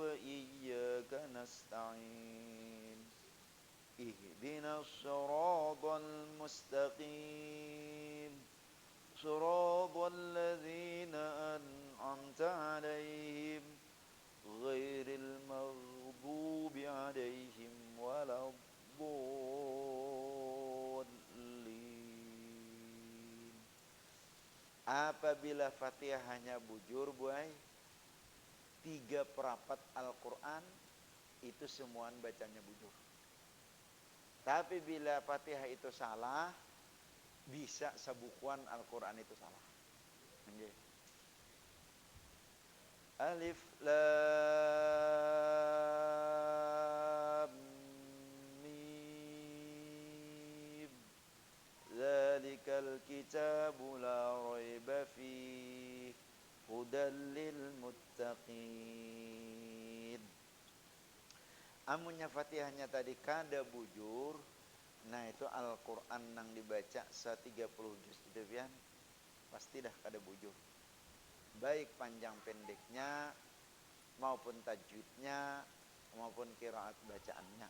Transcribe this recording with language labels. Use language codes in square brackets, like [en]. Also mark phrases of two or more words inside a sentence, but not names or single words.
[ar] وإياك نستعين اهدنا الصراط المستقيم صراط الذين أنعمت عليهم غير المغضوب عليهم ولا الضالين. [bjn] Apabila Fatihah hanya bujur buai 3/4 Al-Quran itu semuaan bacanya bujur. Tapi bila Fatihah itu salah, bisa sebukuan Al-Quran itu salah. Okay. [ar] الم ذلك الكتاب لا ريب فيه هدى للمتقين. [bjn] Amunnya Fatihahnya tadi kada bujur, nah itu Al-Quran nang dibaca 30 juz itu pian pasti dah kada bujur. Baik panjang pendeknya maupun tajwidnya maupun qiraat bacaannya.